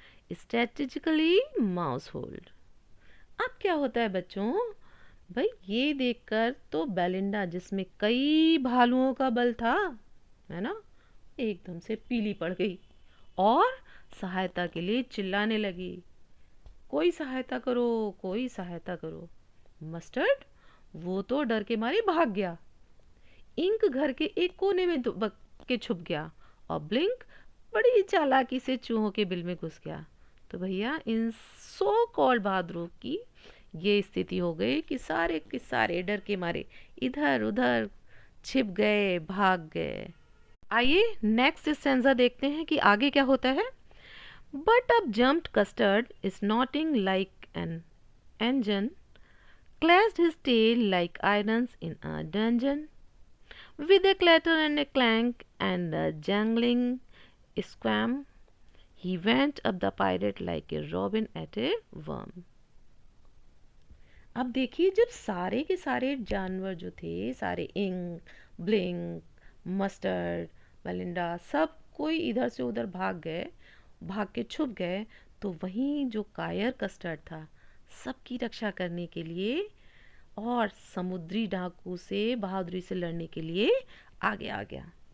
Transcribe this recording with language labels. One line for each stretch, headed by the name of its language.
English: Strategically mouse hold.
Hindi: अब क्या होता है बच्चों, भाई ये देखकर तो बेलिंडा, जिसमें कई भालुओं का बल था, है ना, एकदम से पीली पड़ गई और सहायता के लिए चिल्लाने लगी, कोई सहायता करो, कोई सहायता करो। मस्टर्ड वो तो डर के मारे भाग गया, इंक घर के एक कोने में दुबक के छुप गया और ब्लिंक बड़ी चालाकी से चूहों के बिल में घुस गया। तो भैया इन सो कॉल्ड बहादुरों की ये स्थिति हो गई कि सारे के सारे डर के मारे इधर उधर छिप गए, भाग गए। आइए नेक्स्ट स्टेंजा देखते हैं कि आगे क्या होता है।
English: But up jumped Custard snorting like an engine, clashed his tail like irons in a dungeon. With a clatter and a clank and a jangling squam, he went up the pirate like a robin at a worm.
Hindi: अब देखिए, जब सारे के सारे जानवर जो थे, सारे इंक, ब्लिंक, मस्टर्ड, बेलिंडा, सब कोई इधर से उधर भाग गए, भाग के छुप गए, तो वहीं जो कायर कस्टर्ड था, सबकी रक्षा करने के लिए और समुद्री डाकू से बहादुरी से लड़ने के लिए आगे आ गया।